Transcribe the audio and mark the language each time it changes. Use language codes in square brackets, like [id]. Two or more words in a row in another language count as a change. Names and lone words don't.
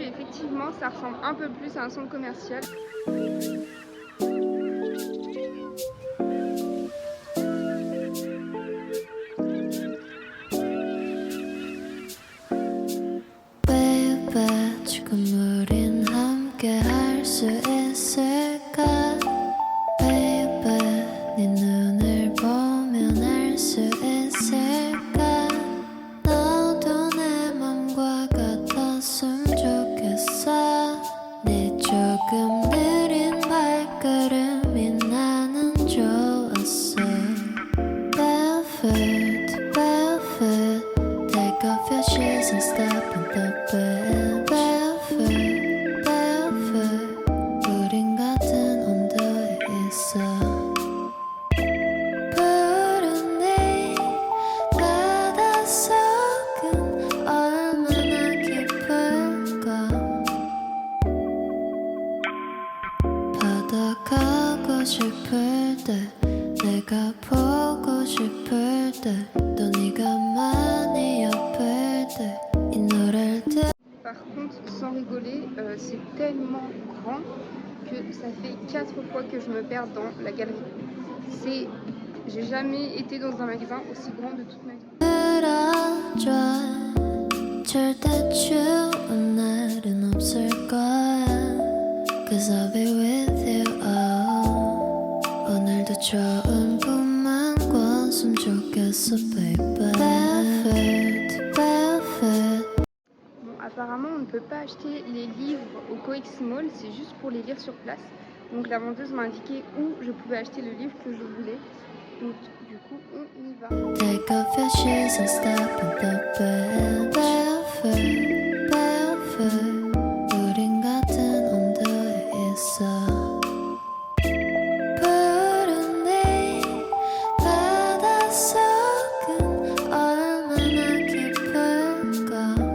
[fr] Effectivement, ça ressemble un peu plus à un centre commercial. [ko] Baby, 지금 우린 함께 할 수 있을까? Baby, 네 눈을 보면 알 수 있을까? 너도 내 맘과 같았으면 좋겠어. 네 조금 느린 발걸음이 나는 좋았어. [en] Barefoot, barefoot, take off your shoes and step in the bed. Barefoot, barefoot, [ko] 우린 같은 온도에 있어. 푸른 네 바닷속은 얼마나 깊을까? 바다 가고 싶을 때 내가 보고 싶을 때 또 네가 많이 아플 때 이 노래를 [fr] Par contre, sans rigoler, c'est tellement grand que ça fait 4 fois que je me perds dans la galerie. J'ai jamais été dans un magasin aussi grand de toute ma vie. [ko] 들어줘. 절대 추운 날은 없을 거야. [en] Cause I'll be with you. [ko] 오늘도 좋은 꿈만 꿨으면 좋겠어, baby. [en] Barefoot, barefoot. [fr] Bon, apparemment, on ne peut pas acheter les livres au Coex Mall, c'est juste pour les lire sur place. Donc la vendeuse m'a indiqué où je pouvais acheter le livre que je voulais. Donc du coup, on y va. [en] Take off your shoes and step in the bed. Barefoot, barefoot, [ko] 우린 같은 온도에 있어. 푸른 네 바닷속은 얼마나 깊을까?